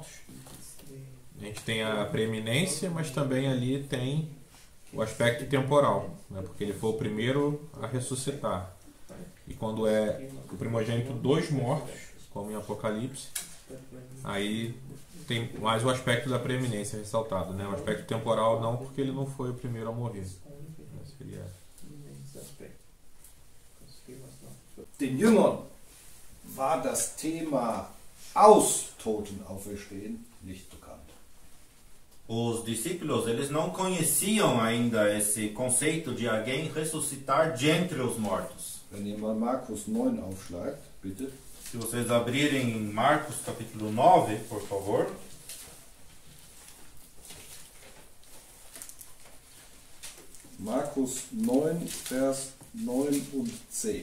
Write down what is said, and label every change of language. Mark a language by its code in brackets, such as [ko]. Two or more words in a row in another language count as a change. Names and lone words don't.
[pt] A gente tem a preeminência, mas também ali tem o aspecto temporal, né, porque ele foi o primeiro a ressuscitar. E quando é o primogênito dos mortos, como em Apocalipse, aí tem mais o aspecto da preeminência ressaltado, né? O aspecto temporal não, porque ele não foi o primeiro a morrer. Seria... [de] Den Jüngern war das Thema aus Toten auferstehen nicht bekannt. [pt] Os discípulos, eles não conheciam ainda esse conceito de alguém ressuscitar de entre os mortos. [de] Wenn ihr mal Markus 9 aufschlagt, bitte. [pt] Se vocês abrirem em Marcos capítulo 9, por favor. [de] Markus 9, Vers 9 und 10.